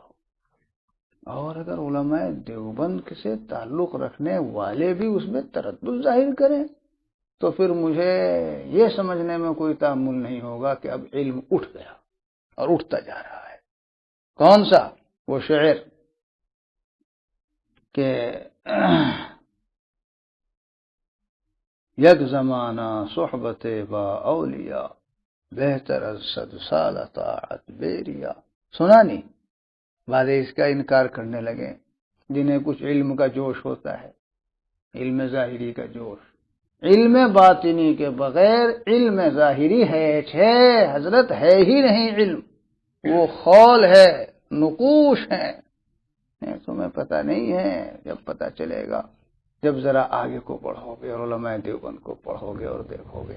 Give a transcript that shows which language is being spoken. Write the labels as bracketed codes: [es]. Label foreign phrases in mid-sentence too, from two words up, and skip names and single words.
[ur] اور اگر علماء دیوبند سے تعلق رکھنے والے بھی اس میں تردد ظاہر کریں تو پھر مجھے یہ سمجھنے میں کوئی تأمل نہیں ہوگا کہ اب علم اٹھ گیا اور اٹھتا جا رہا ہے۔ کون سا؟ وہ شعر کہ [fa] یک زمانہ صحبت با اولیاء، بہتر از 100 سال طاعت بیریا۔ [ur] سنا نہیں؟ بعد اس کا انکار کرنے لگے، جنہیں کچھ علم کا جوش ہوتا ہے، علم ظاہری کا جوش، علم باطنی کے بغیر علم ظاہری ہے حضرت ہے ہی نہیں، علم وہ خول ہے، نقوش ہے، تمہیں پتہ نہیں ہے، جب پتہ چلے گا، جب ذرا آگے کو پڑھو گے اور علماء دیوبند کو پڑھو گے اور دیکھو گے۔